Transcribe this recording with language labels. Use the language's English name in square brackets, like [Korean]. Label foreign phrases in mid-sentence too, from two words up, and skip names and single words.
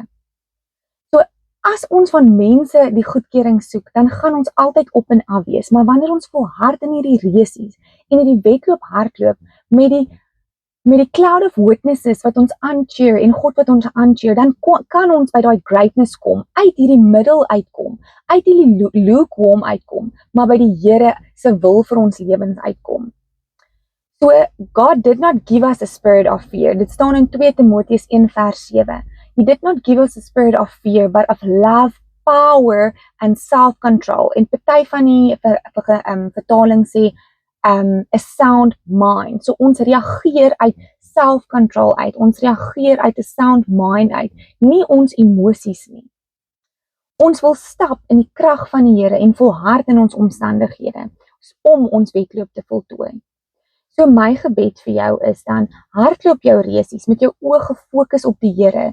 [Afrikaans] So as ons van mense die goedkeuring soek, dan gaan ons altyd op en af wees, maar wanneer ons volhard in hierdie resies en in die wedloop hardloop met met die [English] cloud of witnesses [Afrikaans] wat ons aancheer en God wat ons aancheer, dan kan ons by daai greatness kom, uit hierdie middel uitkom, uit hierdie lukewarm uitkom, maar by die Here se wil vir ons lewens uitkom. [English] So, God did not give us a spirit of fear. [Afrikaans] Dit staan in 2 Timoteus 1 vers 7. [English] He did not give us a spirit of fear, but of love, power and self-control. [Afrikaans] En party van die vertaling sê, [English] a sound mind. [Afrikaans] So ons reageer uit self-control uit. Ons reageer uit 'n [English] sound mind [Afrikaans] uit. Nie ons emosies nie. Ons wil stap in die krag van die Here en volhard in ons omstandighede om ons wedloop te voltooi. So my gebed vir jou is dan, hardloop jou resies met jou oë gefokus op die Here.